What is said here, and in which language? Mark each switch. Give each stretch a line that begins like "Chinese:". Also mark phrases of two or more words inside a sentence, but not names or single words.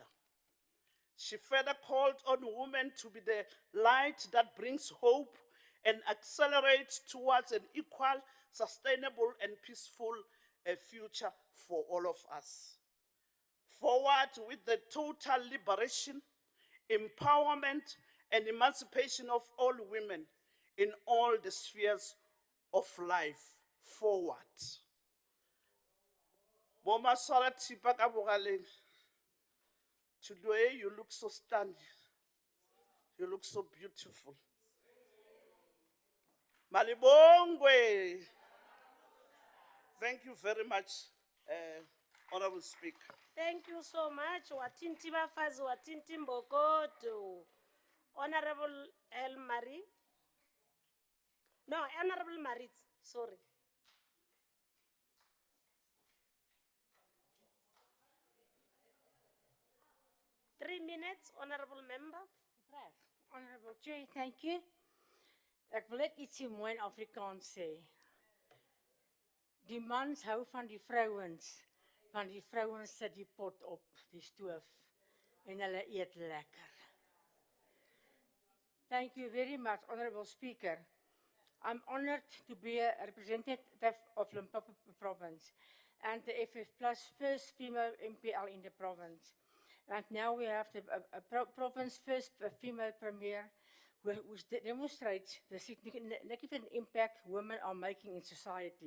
English: She further called on women to be the light that brings hope and accelerates towards an equal, sustainable, and peaceful future for all of us. Forward with the total liberation, empowerment, and emancipation of all women in all the spheres of life. Forward.
Tswana: Boma Sara Tipa ka bogaleng.
English: Today you look so stunning. You look so beautiful. Malibongwe. Thank you very much, Honorable Speaker. Thank you so much.
Zulu: Watinti bafazi, watinti mbokodo.
English: Honorable El Marie. No, Honorable Maritz, sorry. Three minutes, Honorable Member. Honorable Chair, thank you.
Afrikaans: Ek wil net ietsie mooi in Afrikaans sê. Die mans hou van die vrouens, want die vrouens sit die pot op die stoof en hulle eet lekker.
English: Thank you very much, Honorable Speaker. I'm honored to be a representative of Limpopo Province and the FF Plus first female MPL in the province. And now we have the province first female premier, which demonstrates the significant impact women are making in society.